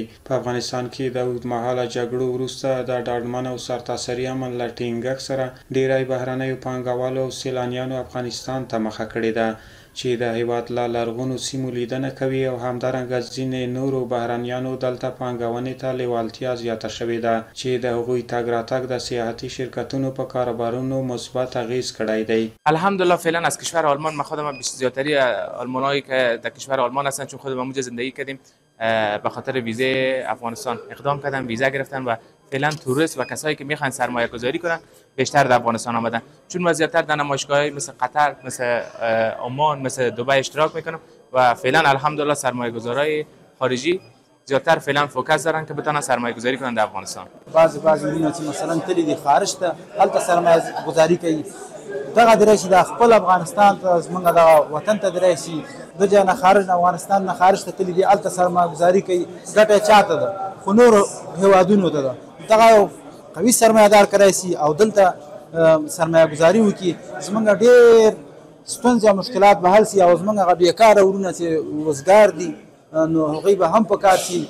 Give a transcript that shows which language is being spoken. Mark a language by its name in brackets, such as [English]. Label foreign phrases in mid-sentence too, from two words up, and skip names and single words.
[Pashto] په افغانستان کې د اوږدمهاله جګړو وروسته د ډاډمن او سرتاسري امن له ټینګښت سره ډیری بهرنیو پانګوالو او سیلانیانو افغانستان ته مخه کړې ده چې د هیواد له لرغونو سیمو لیدنه کوي او همدارنګه ځینې نورو بهرنیانو دلته پانګونې ته لیوالتیا زیاته شوې ده چې د هغوی تګ راتګ د سیاحتي شرکتونو په کاروبارونو مثبت اغیز کړی دی. [Persian] الحمدلله فعلا از کشور آلمان من خودم بیشتر زیادتری آلمانایی که در کشور آلمان هستن چون خودم اونجا زندگی کردیم به خاطر ویزه افغانستان اقدام کردن، ویزا گرفتن و فعلا توریست و کسایی که میخوان سرمایه گذاری کنن بیشتر در افغانستان آمدن چون ما زیادتر در نمایشگاه‌های مثل قطر، مثل عمان، مثل دبی اشتراک میکنم و فعلا الحمدلله سرمایه گذارای خارجی زیادتر فعلا فوکس دارن که بتونن سرمایه گذاری کنن در افغانستان. [Pashto] بعضی ورونه چې مثلا تللی دي خارج ته هلته سرمایه گذاری کوي دغه درې چې د خپل افغانستان ته زمونږ د وطن ته درې شي د جا نه خارج افغانستان نه خارج ته تللی دي هلته سرمایه گذاری کوي ګټه چاته ده خو نورو هیوادونو ته ده دغه قوي سرمایه دار کړی سي او دلته سرمایه گذاری وکړي زمونږ ډېر ستونزې او مشکلات به حل سي او زمونږ هغه بیکاره ورونه چې وزګار دي نو هغوی به هم پکار شي